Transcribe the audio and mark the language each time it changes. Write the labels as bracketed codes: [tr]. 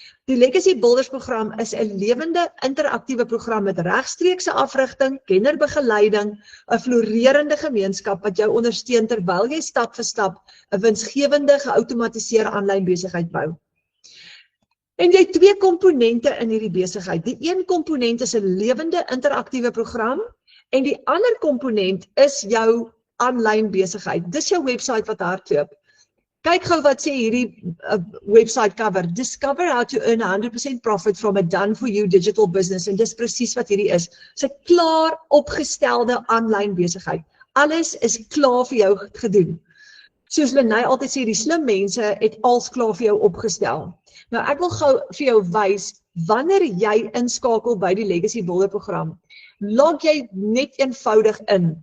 [af] Die Legacy Builders program is 'n lewende interaktiewe program met regstreekse afrigting, kennerbegeleiding, 'n floreerende gemeenskap wat jou ondersteun terwyl jy stap vir stap 'n winsgewende geoutomatiseerde aanlyn besigheid bou. En jy het 2 komponente in hierdie besigheid. Die een komponent is 'n lewende interaktiewe program en die ander komponent is jou aanlyn besigheid. Dis jou webwerf wat hardloop. Kyk gou wat sê hierdie website cover. [en] Discover how to earn 100% profit from a done-for-you digital business. [af] En dis presies wat hierdie is. Dis 'n klaar opgestelde aanlyn besigheid. Alles is klaar vir jou gedoen. Soos Lenay altyd sê, die slim mense het alles klaar vir jou opgestel. Nou ek wil gou vir jou wys, wanneer jy inskakel by die Legacy Builder program, log jy net eenvoudig in.